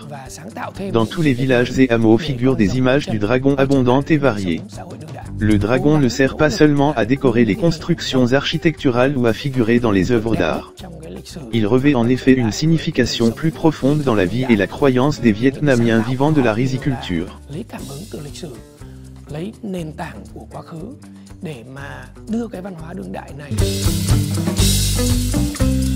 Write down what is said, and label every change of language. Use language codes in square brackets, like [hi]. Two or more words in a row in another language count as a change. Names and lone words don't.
[fr] Dans tous les villages et hameaux figurent des images du dragon abondantes et variées. Le dragon ne sert pas seulement à décorer les constructions architecturales ou à figurer dans les œuvres d'art. Il revêt en effet une signification plus profonde dans la vie et la croyance des Vietnamiens vivant de la riziculture. [vi] Lấy nền tảng của quá khứ để mà đưa cái văn hóa đương đại này